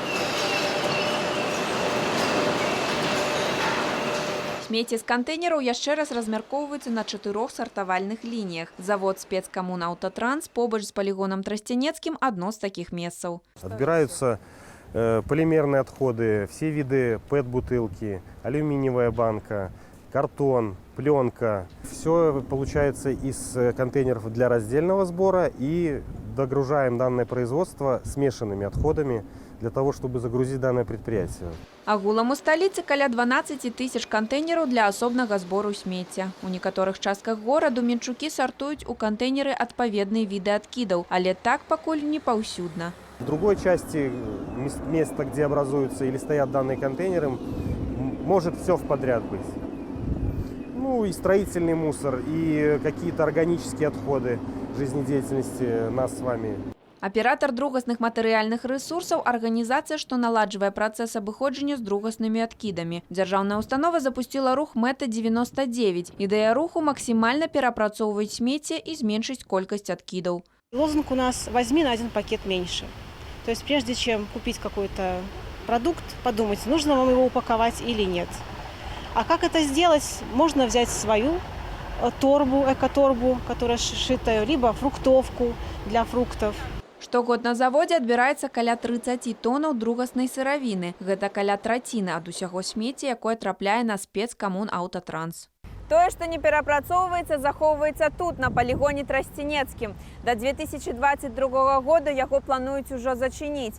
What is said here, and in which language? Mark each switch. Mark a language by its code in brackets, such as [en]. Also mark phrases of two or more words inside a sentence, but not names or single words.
[be] Смецце з кантэйнераў яшчэ раз размяркоўваецца на 4 сартавальных лініях. Завод спецкамун «Аўтатранс» побач з палігонам Тростянецкім адно з такіх месцаў. [ru] Отбираются полимерные отходы, все виды ПЭТ-бутылки, алюминиевая банка, картон, пленка. Все получается из контейнеров для раздельного сбора, и догружаем данное производство смешанными отходами для того, чтобы загрузить данное предприятие. [be] Агулам у сталіцы каля 12 тысяч кантэйнераў для асобнага збору смецця. У некаторых частках гораду менчукі сартуюць у кантэйнеры адпаведныя віды адкідаў, але так пакуль не паўсюдна. [ru] В другой части места, где образуются или стоят данные контейнеры, может все в подряд быть. Ну и строительный мусор, и какие-то органические отходы жизнедеятельности нас с вами. [be] Аператор другасных матэрыяльных рэсурсаў – арганізацыя, што наладжвае працэс абыходжання з другаснымі адкідамі. Дзяржаўная установа запустила рух «Мэта-99». Ідэя руху – максімальна перапрацоўваць смецце і зменшыць колькасць адкідаў. [ru] Лозунг у нас «возьми на один пакет меньше». То есть прежде чем купить какой-то продукт, подумать, нужно вам его упаковать или нет. А как это сделать? Можно взять свою торбу, экоторбу, которая сшитая, либо фруктовку для фруктов. [be] Штогод на заводе адбіраецца каля 30 тоннаў другаснай сыравіны. Гэта каля траціны ад усяго смецця, якое трапляе на спецкамун «Аўтатранс». Тое, што не перапрацоўваецца, захоўваецца тут, на палігоне Тростянецкім. Да 2022 года яго плануюць ужо зачыніць.